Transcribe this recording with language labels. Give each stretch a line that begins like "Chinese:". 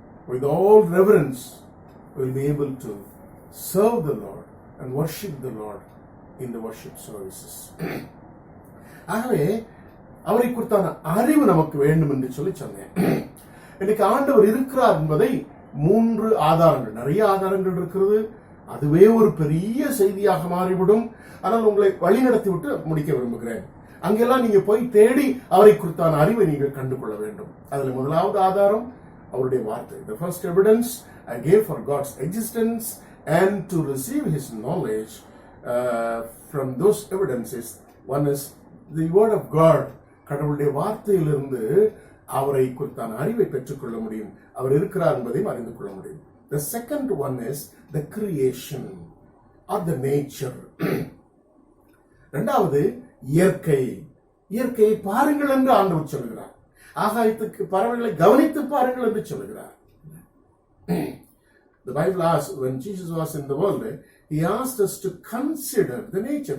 English: With all reverence, we'll be able to serve the Lord and worship the Lord in the worship services.
Tamil: ஆகவே அவரை குறித்தான அறிவு நமக்கு வேண்டும் என்று சொல்லி சொன்னேன். இன்னைக்கு ஆண்டவர் இருக்கிறார் என்பதை 3 ஆதாரங்கள், நிறைய ஆதாரங்கள் இருக்கிறது, அதுவே ஒரு பெரிய செய்தியாக மாறிவிடும். ஆனால் உங்களை வழி நடத்தி விட்டு முடிக்க விரும்புகிறேன். அங்கெல்லாம் நீங்க போய் தேடி அவரை குறித்தான அறிவை நீங்கள் கண்டுகொள்ள வேண்டும். அதுல முதலாவது ஆதாரம் அவருடைய வார்த்தை.
English: The first evidence I gave for God's existence and to receive his knowledge from those evidences, one is the word of God.
Tamil: கடவுளுடைய வார்த்தையிலிருந்து அவரை குறித்தான அறிவை பெற்றுக்கொள்ள முடியும், அவர் இருக்கிறார் என்பதையும் அறிந்து கொள்ள முடியும்.
English: The second one is the creation or the nature.
Tamil: இரண்டாவது இயற்கையை பாருங்கள் என்று ஆண்டவர் சொல்கிறார். ஆகாயத்துக்கு பறவைகளை கவனித்து பாருங்கள் என்று சொல்கிறார்.
English: The Bible asks, when Jesus was in the world, he asked us to consider the nature.